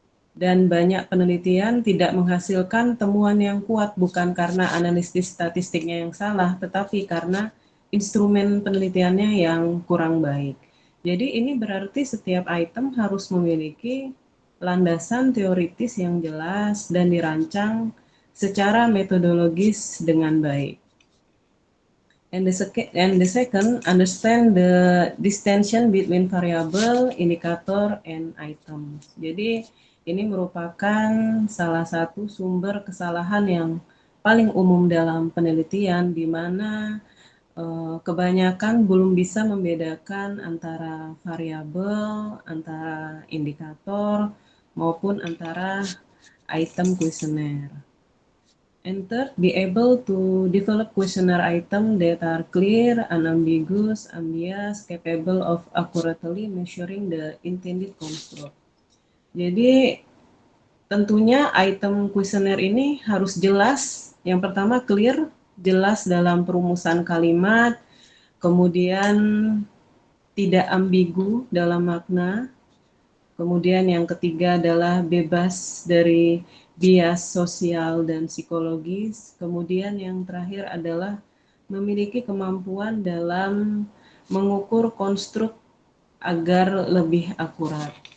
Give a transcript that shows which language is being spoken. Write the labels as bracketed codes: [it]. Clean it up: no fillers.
[id] Dan banyak penelitian tidak menghasilkan temuan yang kuat bukan karena analisis statistiknya yang salah, tetapi karena instrumen penelitiannya yang kurang baik. Jadi ini berarti setiap item harus memiliki landasan teoritis yang jelas dan dirancang secara metodologis dengan baik. [en] And the second, understand the distinction between variable, indicator, and item. [id] Jadi ini merupakan salah satu sumber kesalahan yang paling umum dalam penelitian, di mana kebanyakan belum bisa membedakan antara variabel, antara indikator, maupun antara item kuesioner. [en] And third, be able to develop questionnaire items that are clear, unambiguous, unbiased, capable of accurately measuring the intended construct. [id] Jadi tentunya item kuesioner ini harus jelas. Yang pertama clear, jelas dalam perumusan kalimat, kemudian tidak ambigu dalam makna, kemudian yang ketiga adalah bebas dari bias sosial dan psikologis, kemudian yang terakhir adalah memiliki kemampuan dalam mengukur konstruk agar lebih akurat.